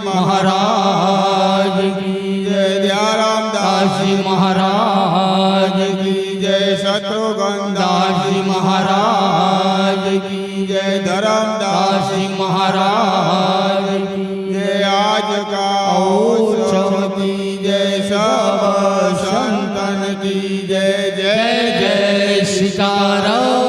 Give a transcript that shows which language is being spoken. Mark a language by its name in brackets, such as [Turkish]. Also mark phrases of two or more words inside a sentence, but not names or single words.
[Hindi] महाराज की जय दयाराम दासजी महाराज की जय शत्रुघ्न दासजी महाराज की जय धरमदासजी महाराज की जय आज का उत्सव की जय सब संतन की जय जय जय सीताराम।